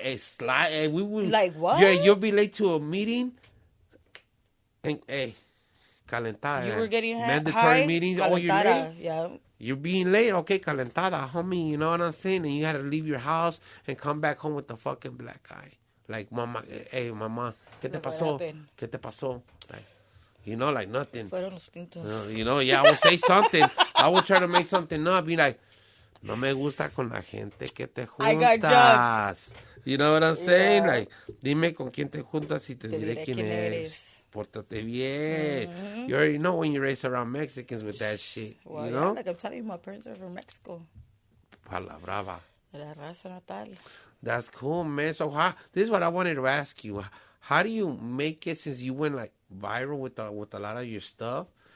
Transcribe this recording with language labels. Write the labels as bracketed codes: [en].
[en] Slide. We would, like, what? Yeah, you'll be late to a meeting. And, hey, calentada. You were getting mandatory meetings. [es] Calentada, [en] oh, you're late? Yeah. You're being late. Okay, calentada, homie. You know what I'm saying? And you had to leave your house and come back home with the fucking black eye. [es] Like, mama, hey, mama, ¿qué te pasó? ¿Qué te pasó? [en] Like, you know, like nothing. [es] Fueron los tintos. [en] You know, yeah, I would say something. I would try to make something up. Be like, [es] no me gusta con la gente que te juntas. [en] I got jumped. You know what I'm saying? Yeah. [es] Like, dime con quién te juntas y te diré quién eres. Pórtate bien. Mm-hmm. [en] You already know when you race around Mexicans with that shit. Well, you know? Yeah, like I'm telling you, my parents are from Mexico. [es] Pala brava. La raza natal. [en] That's cool, man. So this is what I wanted to ask you. How do you make it, since you went like viral with a lot of your stuff?